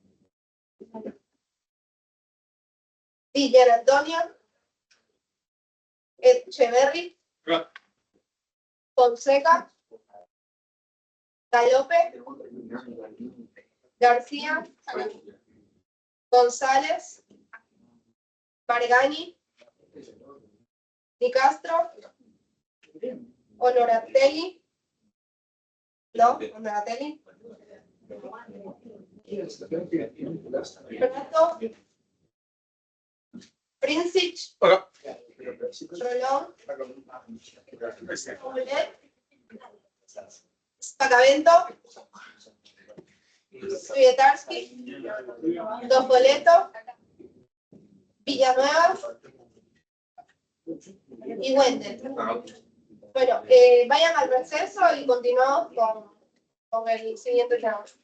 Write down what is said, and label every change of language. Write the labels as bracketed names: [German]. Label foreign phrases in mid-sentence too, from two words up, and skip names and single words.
[Spanish] Villa Antonio. Echeverry. Fonseca. Galope. García. González. Margani. Di Castro. Honoratelli. ¿No? Honoratelli. Prato. Princic. Rolón. Paulet. Spacavento. Suyetarsky. Dopoleto. Villanueva. Y Wendel. Bueno, vayan al receso y continuamos con el siguiente tema.